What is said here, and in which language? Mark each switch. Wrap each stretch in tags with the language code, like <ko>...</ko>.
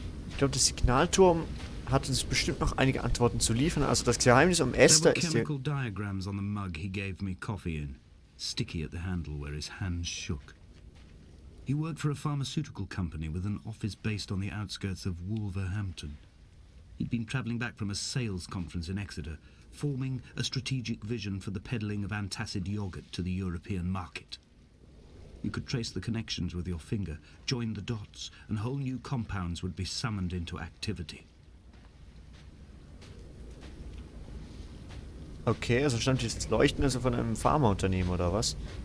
<de>Ich glaube, der Signalturm hat uns bestimmt noch einige Antworten zu liefern. Also das Geheimnis um Esther ist</de> <en>chemical diagrams on the mug he gave me coffee in, sticky at the handle where his hands shook. He worked for a pharmaceutical company with an office based on the outskirts of Wolverhampton. He'd been travelling back from a sales conference in Exeter, forming a strategic vision for the peddling of antacid yogurt to the European market. You could trace the connections with your finger, join the dots, and whole new compounds would be summoned into activity.</en> <de>Okay, also stand jetzt Leuchten also von einem Pharmaunternehmen oder was?</de>